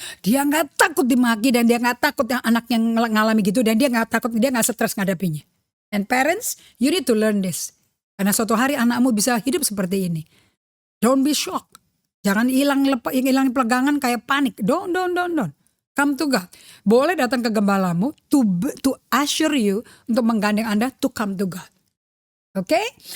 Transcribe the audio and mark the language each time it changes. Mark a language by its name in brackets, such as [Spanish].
[Indonesian] Dia nggak takut dimaki dan dia nggak takut yang anaknya ngalami gitu. Dan dia nggak takut, dia nggak stres ngadapinya. [English] And parents, you need to learn this. [Indonesian] Karena suatu hari anakmu bisa hidup seperti ini. [English] Don't be shocked. [Indonesian] Jangan hilang pegangan kayak panik. [English] Don't. Come to God. [Indonesian] Boleh datang ke gembalamu [English] to assure you, [Indonesian] untuk menggandeng Anda [English] to come to God. Okay?